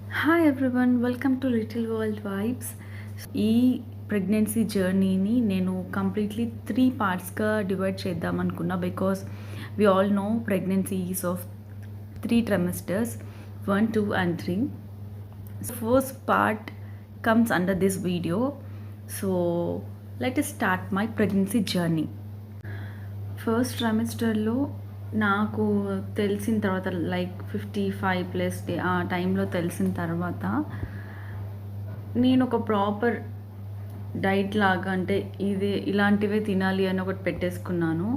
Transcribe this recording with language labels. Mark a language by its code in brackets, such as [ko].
[en] Hi everyone, welcome to little world vibes. [te] ఈ pregnancy జర్నీని నేను కంప్లీట్లీ 3 పార్ట్స్గా డివైడ్ చేద్దాం అనుకున్నా. [en] Because we all know pregnancy is of 3 trimesters, 1, 2 and 3. So first part comes under this video. So let us start my pregnancy journey. [te] First ట్రైమెస్టర్లో నాకు తెలిసిన తర్వాత like 55+ day ఆ టైంలో తెలిసిన తర్వాత నేను ఒక ప్రాపర్ డైట్ లాగా, అంటే ఇది ఇలాంటివే తినాలి అని ఒకటి పెట్టేసుకున్నాను.